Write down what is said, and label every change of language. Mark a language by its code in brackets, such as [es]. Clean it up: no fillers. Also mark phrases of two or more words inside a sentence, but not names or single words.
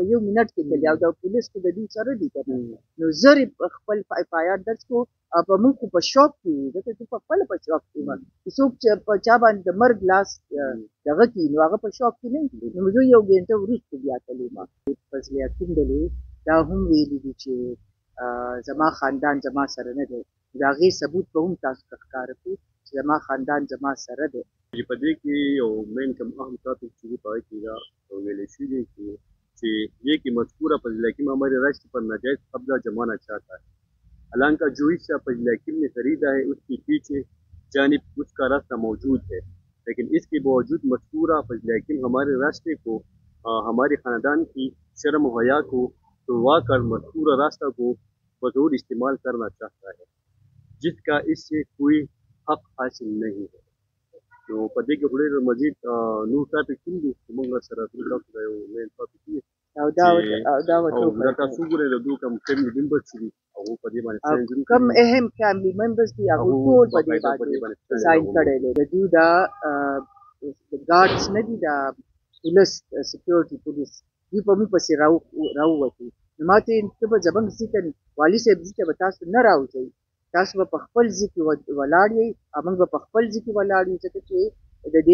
[ps] 1 منټ کې تللی او د پولیس خو د دوی سره دي که نه نو زر خپل FIR درج کړو او په موږ خو په شوق کې وو ځکه چې په خپله په شوق کې وم چې څوک چې په چا باندې د مرګ لاس دغه کړي نو هغه په شوق کې نه نو زه 1 ګنټه وروسته بیا تللی وم فضل حکیم دلې دا هم ویلي دي چې زما خاندان زما سره نه دی د هغې ثبوت به هم تاسو ته ښکاره کړو چې زما خاندان زما سره دی په دې کې یو مین کم اهم ټاپک چې په هغې کې دا ویلی شوي دی [ur] کہ یہ کہ مذکورہ فضل حکیم ہمارے رشت پر ناجائز قبضہ جمانا چاہتا ہے حالانکہ جو حصہ فضل حکیم نے خریدا ہے اس کے پیچھے جانب اس کا راستہ موجود ہے لیکن اس کے باوجود مذکورہ فضل حکیم ہمارے راستے کو ہمارے خاندان کی شرم و حیا کو توڑوا کر مذکورہ راستہ کو بطور استعمال کرنا چاہتا ہے جس کا اس سے کوئی حق حاصل نہیں ہے [ps] نو په دې کې خو ډېر مزید نور ټاپک هم دي چې موږ سره تاسو ته یو مین ټاپک دی او دا تاسو ګورئ د دوی کوم فیملي ممبرز چې دي هغو په دې باندې کوم اهم فیملي ممبرز دي هغوی ټول په دې باندې ساین کړی دی د دوی دا ګارډز نه دي دا پولیس سیکیورټي پولیس دوی په موږ پسې راووتو نو ما ته ته به زموږ ځي که والي صاحب ځي ته به تاسو نه راوځئ تاسو به په خپل ځای کې ولاړ یئ او موږ به په خپل ځای کې ولاړ یو ځکه چې د دې